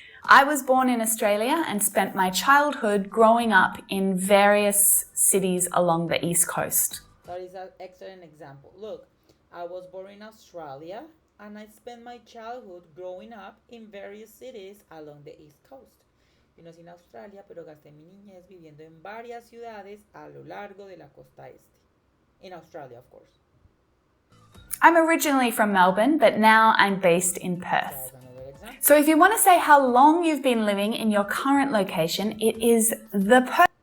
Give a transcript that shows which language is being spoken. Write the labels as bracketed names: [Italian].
[English] I was born in Australia and spent my childhood growing up in various cities along the East Coast. That is an excellent example. Look, I was born in Australia and I spent my childhood growing up in various cities along the East Coast. [Spanish] Yo nací en Australia, pero gasté mi niñez viviendo en varias ciudades a lo largo de la costa este. [English] In Australia, of course. I'm originally from Melbourne, but now I'm based in Perth. So if you want to say how long you've been living in your current location, it is the Perth.